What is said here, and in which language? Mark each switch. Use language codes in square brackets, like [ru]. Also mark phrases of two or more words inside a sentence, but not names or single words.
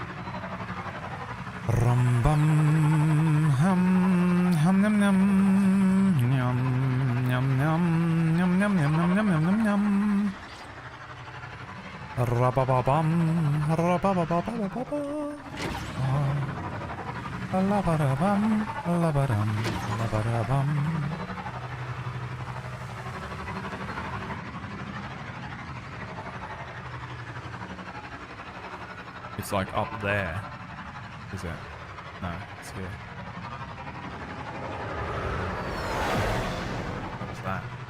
[en] Rum bum hum hum num num. yum, yum, yum, yum, yum, yum. Ra-ba-ba-bum, ra-ba-ba-ba-ba-ba-ba. La-ba-da-bum, la-ba-dum, la-ba-da-bum. It's like up there, is it? No, it's here. What's that?